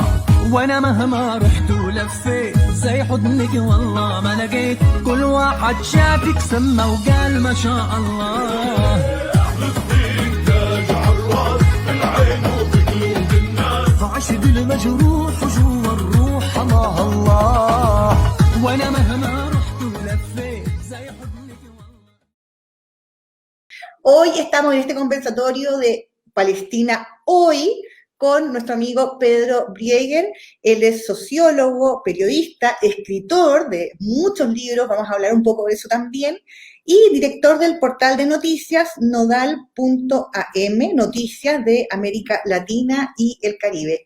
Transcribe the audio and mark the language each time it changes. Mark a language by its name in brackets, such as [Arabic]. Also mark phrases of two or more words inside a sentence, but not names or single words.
[Arabic] وانا مهما رحت ولفيت زي حضنك والله ما لقيت، كل واحد شافك سمى وقال ما شاء الله. فلسطين تاج عالراس في العين وفي قلوب الناس، عشق المجروح وجوا الروح حماها الله. وانا مهما رحت ولفيت زي حضنك والله. [Spanish] Hoy estamos en este conversatorio de Palestina Hoy con nuestro amigo Pedro Brieger. Él es sociólogo, periodista, escritor de muchos libros, vamos a hablar un poco de eso también, y director del portal de noticias nodal.am, noticias de América Latina y el Caribe.